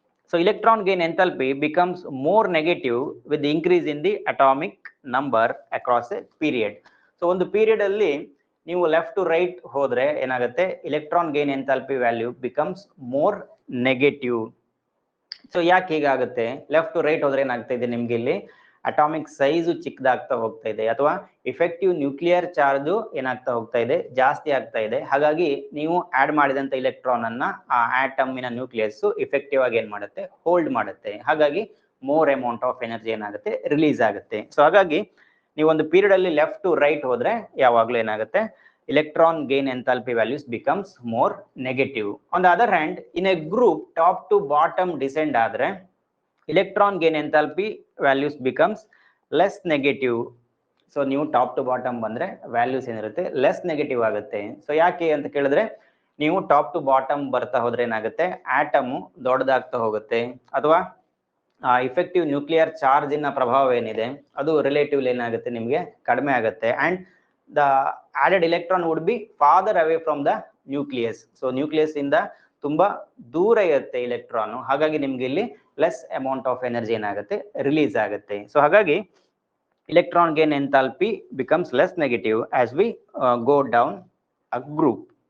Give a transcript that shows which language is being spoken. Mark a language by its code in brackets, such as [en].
[en] So electron gain enthalpy becomes more negative with the increase in the atomic number across a period. So [kn] ಒಂದು period ಅಲ್ಲಿ ನೀವು left to right ಹೋದ್ರೆ ಏನಾಗುತ್ತೆ, [en] electron gain enthalpy value becomes more negative. [kn] So ಯಾಕೆ ಹೀಗಾಗುತ್ತೆ? Left to right ಹೋದ್ರೆ ಏನಾಗ್ತಾ ಇದೆ, ನಿಮ್ಗೆ ಇಲ್ಲಿ ಅಟಾಮಿಕ್ ಸೈಜು ಚಿಕ್ಕದಾಗ್ತಾ ಹೋಗ್ತಾ ಇದೆ, ಅಥವಾ ಇಫೆಕ್ಟಿವ್ ನ್ಯೂಕ್ಲಿಯರ್ ಚಾರ್ಜು ಏನಾಗ್ತಾ ಹೋಗ್ತಾ ಇದೆ, ಜಾಸ್ತಿ ಆಗ್ತಾ ಇದೆ. ಹಾಗಾಗಿ ನೀವು ಆಡ್ ಮಾಡಿದಂತ ಇಲೆಕ್ಟ್ರಾನ್ ಅನ್ನ ಆ ಆಟಮಿನ ನ್ಯೂಕ್ಲಿಯಸ್ ಇಫೆಕ್ಟಿವ್ ಆಗಿ ಏನ್ ಮಾಡುತ್ತೆ, ಹೋಲ್ಡ್ ಮಾಡುತ್ತೆ. ಹಾಗಾಗಿ ಮೋರ್ ಅಮೌಂಟ್ ಆಫ್ ಎನರ್ಜಿ ಏನಾಗುತ್ತೆ, ರಿಲೀಸ್ ಆಗುತ್ತೆ. ಸೊ ಹಾಗಾಗಿ ನೀವು ಒಂದು ಪೀರಿಯಡ್ ಅಲ್ಲಿ ಲೆಫ್ಟ್ ಟು ರೈಟ್ ಹೋದ್ರೆ ಯಾವಾಗ್ಲೂ ಏನಾಗುತ್ತೆ, [en] electron gain enthalpy values becomes more negative. On the other hand, in a group top to bottom descend [kn] ಆದ್ರೆ [en] electron gain enthalpy values becomes less negative. [kn] So ನೀವು top two bottom ಬಂದ್ರೆ values ಏನಿರುತ್ತೆ less negative ಆಗುತ್ತೆ. So ಯಾಕೆ ಅಂತ ಕೇಳಿದ್ರೆ, ನೀವು top two bottom ಬರ್ತಾ ಹೋದ್ರೆ ಏನಾಗುತ್ತೆ, ಆಟಮು ದೊಡ್ಡದಾಗ್ತಾ ಹೋಗುತ್ತೆ, ಅಥವಾ ಇಫೆಕ್ಟಿವ್ ನ್ಯೂಕ್ಲಿಯರ್ ಚಾರ್ಜಿನ ಪ್ರಭಾವ ಏನಿದೆ ಅದು ರಿಲೇಟಿವ್ಲಿ ಏನಾಗುತ್ತೆ, ನಿಮಗೆ ಕಡಿಮೆ ಆಗುತ್ತೆ. [en] And the added electron would be farther away from the nucleus. [kn] So nucleus ಇಂದ ತುಂಬಾ ದೂರ ಇರುತ್ತೆ ಇಲೆಕ್ಟ್ರಾನ್. ಹಾಗಾಗಿ ನಿಮ್ಗೆ ಇಲ್ಲಿ ಲೆಸ್ ಅಮೌಂಟ್ ಆಫ್ ಎನರ್ಜಿ ಏನಾಗುತ್ತೆ, ರಿಲೀಸ್ ಆಗುತ್ತೆ. ಸೊ ಹಾಗಾಗಿ [en] electron gain enthalpy becomes less negative as we go down a group.